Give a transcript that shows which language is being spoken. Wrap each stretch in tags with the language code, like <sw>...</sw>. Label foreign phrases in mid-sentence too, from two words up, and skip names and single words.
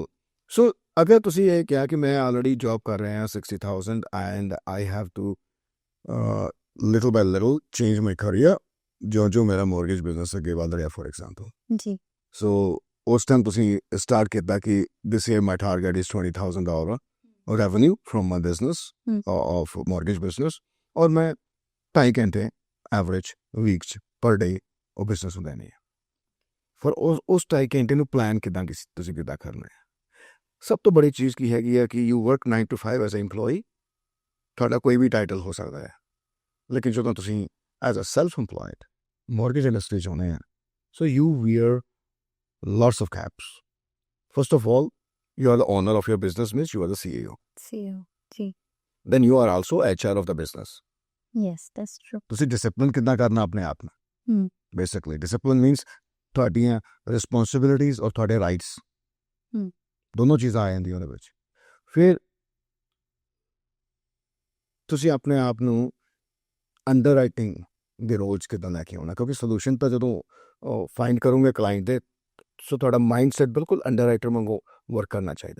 <pa>ਸੋ ਅਗਰ ਤੁਸੀਂ ਇਹ ਕਿਹਾ ਕਿ ਮੈਂ</pa> <en>already job</en> <pa>ਕਰ ਰਿਹਾ 60,000</pa> <en>and I have to little by little change my career,</en> <pa>ਜੋ ਮੇਰਾ</pa> <en>mortgage business</en> <pa>ਅੱਗੇ ਵੱਧ ਰਿਹਾ</pa> <en>for example.</en> <pa>ਜੀ। ਸੋ ਉਸ ਟਾਈਮ ਤੁਸੀਂ ਸਟਾਰਟ ਕੀਤਾ ਕਿ</pa> <en>this year my target is $20,000 revenue from my business of mortgage business,</en> <hi>और मैं 2.5 घंटे</hi> <en>average week per day</en> <pa>ਉਹ ਬਿਜ਼ਨਸ ਹੁੰਦਾ ਨਹੀਂ ਹੈ। ਫਿਰ ਉਸ 2.5 ਘੰਟੇ ਨੂੰ ਪਲਾਨ ਕਿੱਦਾਂ ਤੁਸੀਂ ਕਿੱਦਾਂ ਕਰਨਾ ਹੈ। ਸਭ ਤੋਂ ਬੜੀ ਚੀਜ਼ ਕੀ ਹੈਗੀ ਹੈ ਕਿ</pa> <en>you work 9 to 5 as a EMPLOYEE,</en> <pa>ਤੁਹਾਡਾ ਕੋਈ ਵੀ ਟਾਈਟਲ ਹੋ ਸਕਦਾ ਹੈ, ਲੇਕਿਨ ਜਦੋਂ ਤੁਸੀਂ</pa> <en>as a self EMPLOYED mortgage industry</en> <pa>'ਚ ਆਉਂਦੇ ਆ,</pa> <en>so you wear lots of caps. First of all, you are the owner of your business, means you are the CEO.</en> <hi>CEO, जी.</hi> <en>Then you are also HR of the business. Yes, that's true.</en> <pa>ਤੁਸੀਂ ਡਿਸਪਲਿਨ ਕਿੱਦਾਂ ਕਰਨਾ ਆਪਣੇ ਆਪ ਨੂੰ।</pa> <en>basically discipline means</en> <pa>ਤੁਹਾਡੀਆਂ ਰਿਸਪੌਂਸਿਬਿਲਿਟੀਜ਼ ਔਰ ਤੁਹਾਡੇ ਰਾਈਟਸ ਦੋਨੋਂ ਚੀਜ਼ਾਂ ਆ ਜਾਂਦੀਆਂ ਉਹਦੇ ਵਿੱਚ। ਫਿਰ ਤੁਸੀਂ ਆਪਣੇ ਆਪ ਨੂੰ ਅੰਡਰ ਰਾਈਟਿੰਗ ਦੇ ਰੋਲ 'ਚ ਕਿੱਦਾਂ ਲੈ ਕੇ ਆਉਣਾ, ਕਿਉਂਕਿ ਸੋਲੂਸ਼ਨ ਤਾਂ ਜਦੋਂ ਫਾਈਂਡ ਕਰੋਗੇ ਕਲਾਇੰਟ ਦੇ, ਸੋ ਤੁਹਾਡਾ</pa> <en>mind set</en> <pa>ਬਿਲਕੁਲ ਅੰਡਰ ਰਾਈਟਰ ਵਾਂਗੂ ਵਰਕ ਕਰਨਾ ਚਾਹੀਦਾ।</pa>